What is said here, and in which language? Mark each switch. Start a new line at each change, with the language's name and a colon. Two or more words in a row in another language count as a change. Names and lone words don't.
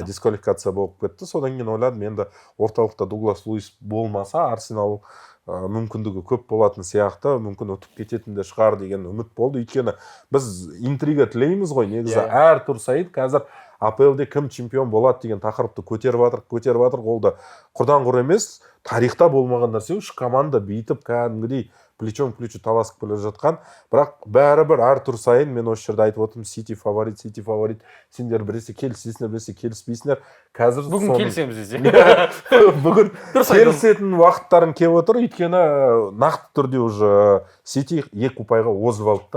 Kazakh: Дисквалификация болып кетті. Содан кейін ойладым, енді орталықта Дуглас Луис болмаса, Арсенал мүмкіндігі көп болатын сияқты, мүмкін ұтып кететін де шығар деген үміт болды. Өйткені біз интрига тілейміз ғой, негізі әр тур сайын қазір АПЛ-де кім чемпион болады деген тақырыпты көтеріп жатыр. Ол да құрдан құр емес, тарихта болмаған нәрсе. Үш команда бүйтіп кәдімгідей
Russian: плечом к плечу
Kazakh: таласып келе жатқан. Бірақ бәрібір әр тур сайын мен осы жерде айтып отырмын, Сити фаворит. Сендер біресе келісесіңдер, біресе келіспейсіңдер. Қазір бүгін келісеміз десе. Бүгін келісетін уақыттарың келіп отыр, өйткені нақты түрде уже Сити 2 ұпайға озып алды.